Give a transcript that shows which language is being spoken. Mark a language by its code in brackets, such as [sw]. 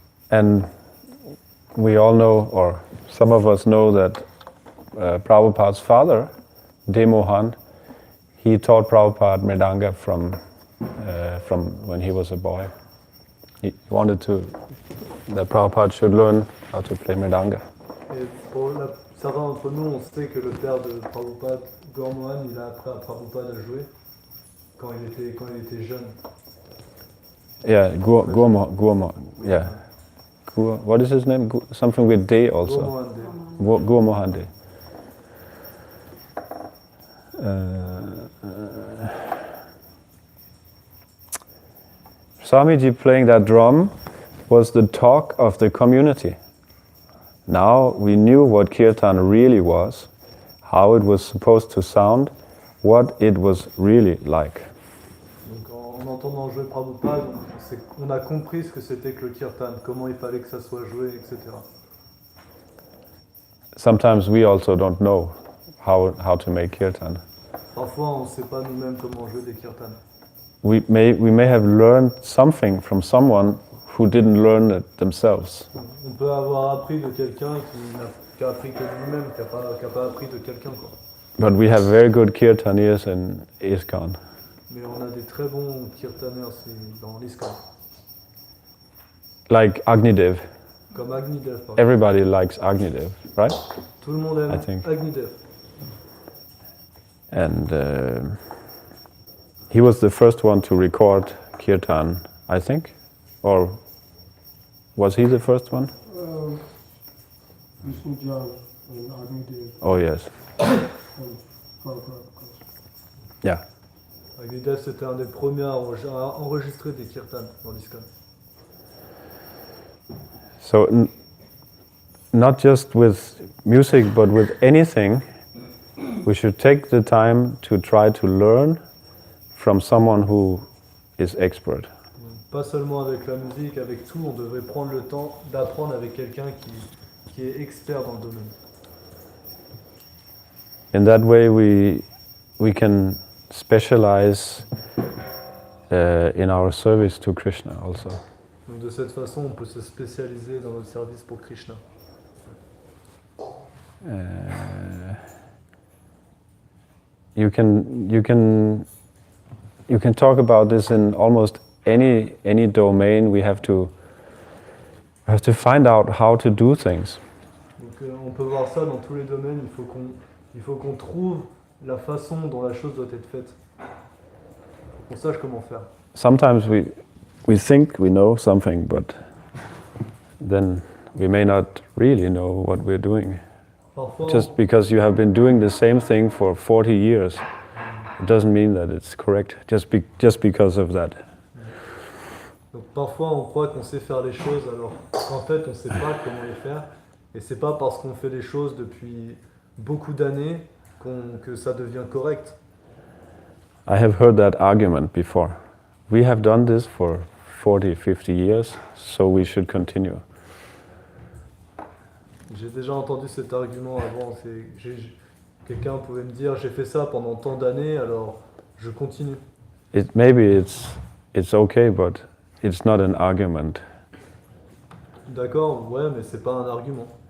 [en] And we all know, or some of us know, that Prabhupada's father, Mohan, he taught Prabhupada mridanga from when he was a boy. He wanted that Prabhupada should learn how to play mridanga. [fr] Et pour certains d'entre nous, on sait que le père de Prabhupada, Mohan, il a appris à Prabhupada à jouer quand il était jeune. [en] Yeah, Mohan. Yeah. What is his name? Something with Day also. Mohan Day. Swamiji playing that drum was the talk of the community. Now we knew what kirtan really was, how it was supposed to sound, what it was really like. [fr] Donc en entendant jouer Prabhupada, on a compris ce que c'était que le kirtan, comment il fallait que ça soit joué, etc. [en] Sometimes we also don't know how to make kirtan. [fr] Parfois, on ne sait pas nous-mêmes comment jouer des kirtans. [en] We may have learned something from someone who didn't learn it themselves. [fr] On peut avoir appris de quelqu'un qui a appris que lui-même, qui n'a pas appris de quelqu'un, quoi. [en] But we have very good kirtaniers in ISKCON. [fr] Mais on a des très bons kirtaners dans l'ISKCON. [en] Like Agnidev. [fr] Comme Agnidev, par exemple. [en] Everybody likes Agnidev, right? [fr] Tout le monde [en] I [fr] aime [en] think. [fr] Agnidev. [en] And he was the first one to record kirtan, I think, or was he the first one? Vishnu Jal. in Agni Dev Oh yes. and Prabhupada, of course. Yeah. [fr] Agnidev, c'était un des premiers à enregistrer des kirtans dans l'ISKCON. [en] So not just with music, but with anything, we should take the time to try to learn from someone who is expert. [fr] Donc, pas seulement avec la musique, avec tout, on devrait prendre le temps d'apprendre avec quelqu'un qui est expert dans le domaine. [en] In that way, we can specialize in our service to Krishna also. [fr] Donc de cette façon, on peut se spécialiser dans notre service pour Krishna. [en] You can talk about this in almost any domain. We have to find out how to do things. [fr] Donc on peut voir ça dans tous les domaines. Il faut qu'on trouve la façon dont la chose doit être faite. Faut qu'on sache comment faire. [en] Sometimes we think we know something, but then we may not really know what we're doing. [fr] Parfois, [en] Just because you have been doing the same thing for 40 years, it doesn't mean that it's correct, just because of that. [fr] donc parfois on croit qu'on sait faire les choses alors qu'en fait on ne sait pas comment les faire. Et c'est pas parce qu'on fait les choses depuis beaucoup d'années que ça devient correct. [en] I have heard that argument before. We have done this for 40, 50 years, so we should continue. [fr] J'ai déjà entendu cet argument avant. Quelqu'un pouvait me dire j'ai fait ça pendant tant d'années, alors je continue. [en] Maybe it's okay, but it's not an argument. [fr] D'accord, ouais, mais c'est pas un argument.